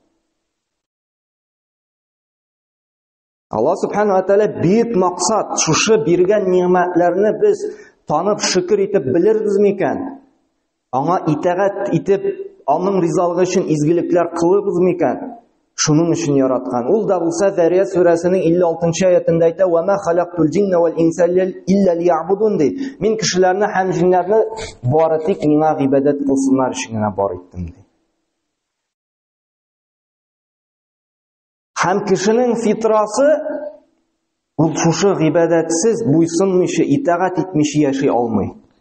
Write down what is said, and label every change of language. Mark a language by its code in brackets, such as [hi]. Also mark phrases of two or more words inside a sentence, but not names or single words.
[tt] Аллаһ [ar] سبحانه وتعالى [tt] бик максат, шушы биргән ниъмәтләрне без танып, шөкер итеп белербез микән? Аңа итәгать итеп, аның ризалыгы өчен изгелекләр кылыбыз микән? Шуның өчен яраткан. Ул да булса Зария сүрәсенең 56-нчы аятында әйтә: [ar] "وما خلقت الجن والإنس إلا ليعبدون" ди. [tt] Мин кешеләрне һәм җиннәрне бары тик миңа гыйбадәт кылсыннар өчен генә бар иттем ди. Һәм кешенең фитрасы ул шушы гыйбадәтсез, буйсынмыйча, итагать итмичә яши алмый.